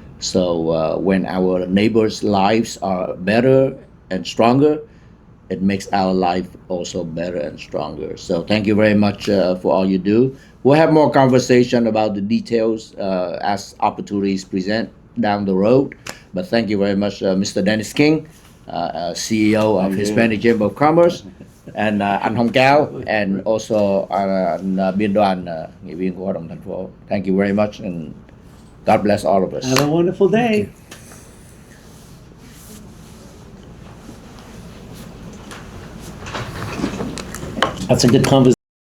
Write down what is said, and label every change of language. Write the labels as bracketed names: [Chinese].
[English] So when our neighbors' lives are better and stronger, it makes our life also better and stronger. So thank you very much for all you do. We'll have more conversation about the details as opportunities present down the road. But thank you very much, Mr. Dennis King, CEO of Thank you. Hispanic Chamber of Commerce, and anh Hồng Cao, and also [Vietnamese] biên đoàn nghị viên của Hội đồng thành phố. [English] Thank you very much, and God bless all of us. Have a wonderful day. That's a good conversation.